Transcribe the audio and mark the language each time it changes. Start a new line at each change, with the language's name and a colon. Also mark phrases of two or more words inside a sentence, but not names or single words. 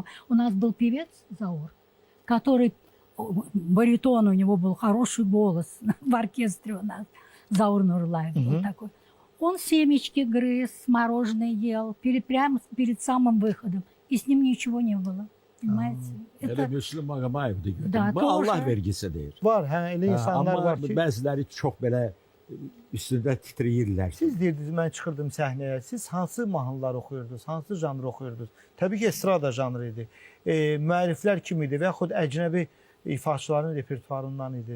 Russian: У нас был певец Заур, который, баритон, у него был хороший голос в оркестре у нас. Заур Нурлаев был такой. Он семечки грыз, мороженое ел прямо перед самым выходом. И с ним ничего не было. Понимаете?
Azerbaijani: Elə Müslüm Ağabayev da görür.
Russian: Da,
Azerbaijani: Bu doğru. Allah vergisi deyir. Var, hə, elə insanlar Amma var ki, bəziləri çox belə üstündə titrəyirlər. siz deyirdiniz, mən çıxırdım səhnəyə. Siz hansı mahnılar oxuyurdunuz? Hansı janr oxuyurdunuz? Təbii ki, estrada janrı idi. Müəlliflər kim idi və yaxud əcnəbi ifaçıların repertuarından idi?